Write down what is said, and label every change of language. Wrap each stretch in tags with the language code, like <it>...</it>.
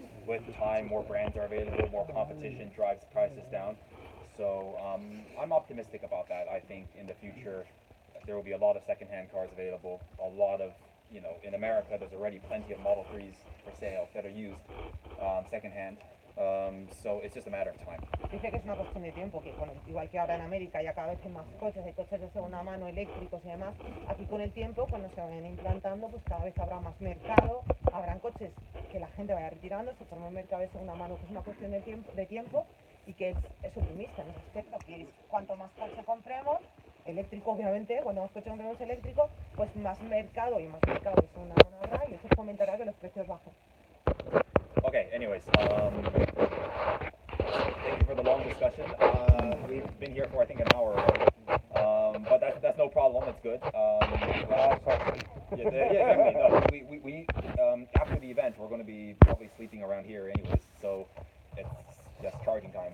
<en>With time, more brands are available, more competition drives prices down. So I'm optimistic about that. I think in the future there will be a lot of second-hand cars available. A lot of, you know, in America there's already plenty of Model 3s for sale that are used second-hand. So it's just a matter of time.</en> <es>Dice que es una cuestión de tiempo, que bueno, igual que ahora en América ya cada vez hay más coches, hay coches de segunda mano, eléctricos y demás, aquí con el tiempo, cuando se vayan implantando, pues cada vez habrá más mercado, habrán coches que la gente vaya retirando, se forma un mercado de segunda mano, que es una cuestión de tiempo y que es optimista en ese aspecto, que cuanto más coche compremos, eléctrico obviamente, cuando más coche compremos eléctrico, pues más mercado de segunda mano habrá, y eso fomentará que los precios bajen.</es> <en>Okay, anyways, thank you for the long discussion. We've been here for I think an hour already, but that's no problem. It's good. Exactly. No, we after the event we're going to be probably sleeping around here anyways, so it's just charging time.</en>